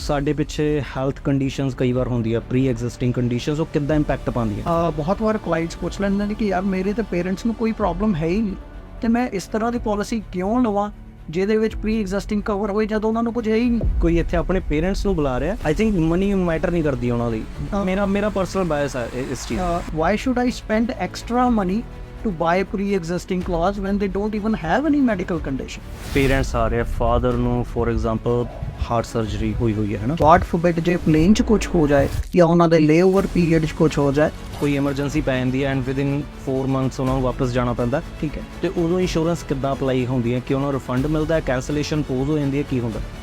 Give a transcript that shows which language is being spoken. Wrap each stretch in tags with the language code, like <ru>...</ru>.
<pa>ਸਾਡੇ ਪਿੱਛੇ health conditions ਕਈ ਵਾਰ ਹੁੰਦੀ ਆ, ਪ੍ਰੀ ਐਗਜ਼ਿਸਟਿੰਗ ਕੰਡੀਸ਼ਨਸ, ਉਹ ਕਿੱਦਾਂ ਇੰਪੈਕਟ ਪਾਉਂਦੀਆਂ? ਬਹੁਤ ਵਾਰ ਕਲਾਇੰਟਸ ਪੁੱਛ ਲੈਂਦੇ ਨੇ ਕਿ ਯਾਰ ਮੇਰੇ ਤਾਂ ਪੇਰੈਂਟਸ ਨੂੰ ਕੋਈ ਪ੍ਰੋਬਲਮ ਹੈ ਹੀ ਨਹੀਂ, ਤੇ ਮੈਂ ਇਸ ਤਰ੍ਹਾਂ ਦੀ ਪਾਲਿਸੀ ਕਿਉਂ ਲਵਾਂ ਜਿਹਦੇ ਵਿੱਚ ਪ੍ਰੀ ਐਗਜ਼ਿਸਟਿੰਗ ਕਵਰ ਹੋਏ ਜਦੋਂ ਉਹਨਾਂ ਨੂੰ ਕੁਝ ਹੈ ਹੀ ਨਹੀਂ। ਕੋਈ ਇੱਥੇ ਆਪਣੇ ਪੇਰੈਂਟਸ ਨੂੰ ਬੁਲਾ ਰਿਹਾ, ਆਈ ਥਿੰਕ ਮਨੀ ਮੈਟਰ ਨਹੀਂ ਕਰਦੀ ਉਹਨਾਂ ਲਈ। ਮੇਰਾ ਪਰਸਨਲ ਬਾਇਸ ਹੈ ਇਸ ਚੀਜ਼।</pa> <en>Why should I spend extra money to buy a pre-existing clause when they don't even have any medical condition?</en> <pa>Parents ਆ ਰਹੇ, ਫਾਦਰ ਨੂੰ ਫੋਰ ਐਗਜ਼ਾਮਪਲ ਹਾਰਟ ਸਰਜਰੀ ਹੋਈ ਹੈ ਨਾ, God forbid ਜੇ ਪਲੇਨ 'ਚ ਕੁਝ ਹੋ ਜਾਏ ਜਾਂ ਉਹਨਾਂ ਦੇ ਲੇਓਵਰ ਪੀਰੀਅਡ 'ਚ ਕੁਝ ਹੋ ਜਾਏ, ਕੋਈ ਐਮਰਜੈਂਸੀ ਪੈ ਜਾਂਦੀ ਹੈ ਐਂਡ ਵਿਦਿਨ 4 ਮੰਥਸ ਉਹਨਾਂ ਨੂੰ ਵਾਪਸ ਜਾਣਾ ਪੈਂਦਾ, ਠੀਕ ਹੈ, ਤੇ ਉਦੋਂ ਇੰਸ਼ੋਰੈਂਸ ਕਿੱਦਾਂ ਅਪਲਾਈ ਹੁੰਦੀ ਹੈ? ਕਿ ਉਹਨਾਂ ਨੂੰ ਰਿਫੰਡ ਮਿਲਦਾ ਹੈ, ਕੈਂਸਲੇਸ਼ਨ ਪੋਜ਼ ਹੋ ਜਾਂਦੀ ਹੈ, ਕੀ ਹੁੰਦਾ?</pa>